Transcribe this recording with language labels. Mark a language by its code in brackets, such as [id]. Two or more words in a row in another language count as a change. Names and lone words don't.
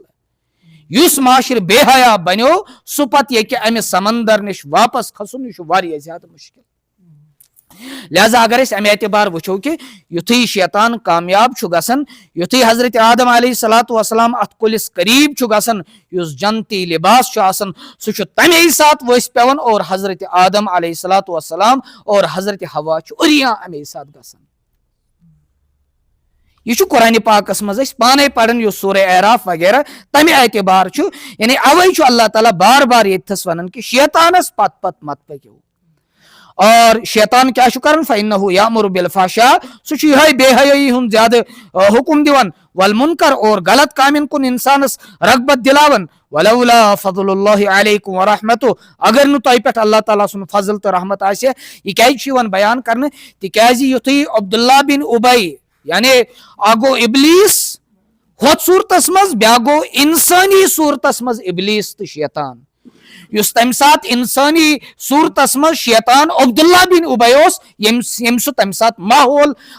[ks] یُس معاشر بے حیا بنیو سُہ پتہٕ ییٚکہِ امہِ سمندر نش واپس کھسُن یہِ چھُ واریاہ زیادٕ مشکل. لہذا اگر اس امہ اعتبار وچھو کہ یتھی شیطان کامیاب چھُ گژھان یتھی حضرت آدم [ar] علیہ الصلوۃ والسلام [ks] اتھ کُلِس قریب چھُ گژھان یُس جنتی لباس چھُ آسان سُہ چھُ تمے ساتہٕ ؤسۍ پیوان اور حضرت آدم [ar] علیہ الصلوۃ والسلام [ks] اور حضرت حوا چھُ عریاں امے ساتہٕ گژھان یہ چھُ قرآن پاکس منٛز أسۍ پانے پران یُس سورہ اعراف وغیرہ تمہِ اعتبار چھُ یعنی اوے چھُ اللہ تعالیٰ بار بار ییٚتھس ونان کہ شیطانس پت پت مت پٔکِو اور شیطان کیا چھُ کران [ar] فإنه یأمر بالفحشاء [ks] سُہ چھُ یِہے بے حیٲیی ہُنٛد زیادٕ حکم دِوان والمنکر اور غلط کامین کُن انسانس رغبت دلاوان [ar] ولولا فضل اللہ علیکم ورحمتہ [ks] اگر نہٕ تۄہہِ پٮ۪ٹھ اللہ تعالیٰ سُنٛد فضل تہٕ رحمت آسہِ یہِ کیازِ چھُ یِوان بیان کرنہٕ تِکیازِ یُتھُے عبداللہ بن ابی یعنی اکھ گوٚو ابلیس ہُتھ صوٗرتس منٛز بیاکھ گوٚو انسٲنی صوٗرتس منٛز ابلیس تہٕ شیطان یُس تمہِ ساتہٕ انسٲنی صوٗرتس منٛز شیطان عبداللہ بن ابی اوس ییٚمۍ سُہ تمہِ ساتہٕ ماحول